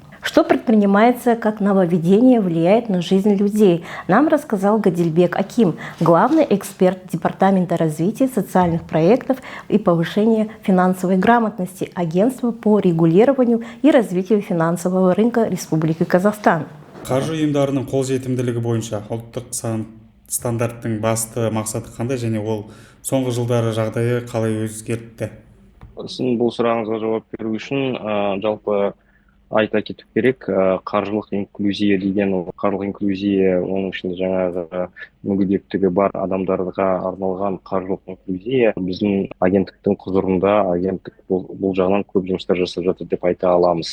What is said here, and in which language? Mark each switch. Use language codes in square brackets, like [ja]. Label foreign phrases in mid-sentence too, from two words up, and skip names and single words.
[ru] Что предпринимается как нововведение влияет на жизнь людей, нам рассказал Гадильбек Аким, главный эксперт Департамента развития социальных проектов и повышения финансовой грамотности Агентства по регулированию и развитию финансового рынка Республики Казахстан. [kk] Қаржы ұйымдарының қолжетімділігі бойынша ұлттық стандарттың басты мақсаты қандай және ол соңғы жылдары жағдайы қалай өзгертті? Сіздің бұл сұрағыңызға жауап беру үшін жалпы айта кету керек, қаржылық инклюзия деген қаржылық инклюзия, оның ішінде жаңағы мүгедектігі бар адамдарға арналған қаржылық инклюзия біздің агенттіктің құзырында, агенттік бұл жағынан көп жұмыстар жасап жатыр деп айта аламыз.